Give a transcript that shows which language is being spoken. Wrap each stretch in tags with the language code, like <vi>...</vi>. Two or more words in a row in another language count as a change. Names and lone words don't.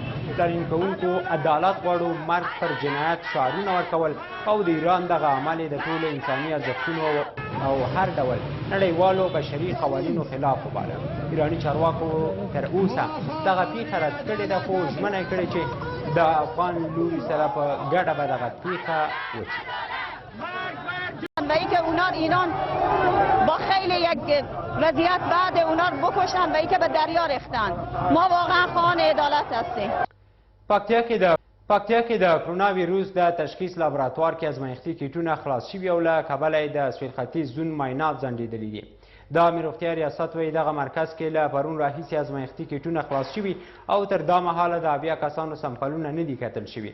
<ps>لاریون کوونکو عدالت غواړو، مرګ پر جنایت شعارونه ورکول او د ایران دغه عمل د ټولو انساني ارزښتونو او هر ډول نړیوالو بشري قوانینو خلاف وباله. ایراني چارواکو تر اوسه دغه پیښه رد کړې ده خو ژمنه یې کړې چې د افغان لوري سره په ګډه به دغه پیښه وڅېړي.</ps> <fa>و اینکه اونا ایران با خیلی یک وضعیت بعد اونا رو بکشن و اینکه به دریا ریختن. ما واقعا خواهان عدالت هستیم.</fa> <ps>پکتیا کې د کرونا ویروس د تشخیص لابراتوار کې ازمایښتي کیټونه خلاص شوي او له کبله یې د سویل ختیځ زون معاینات ځنډېدلي دي. د امیر روغتیا ریاست وایي دغه مرکز کې له پرون راهیسې ازمایښتي کیټونه خلاص شوي او تر دا مهاله د 80 کسانو سمپلونه نه دي کتل شوي.</ps>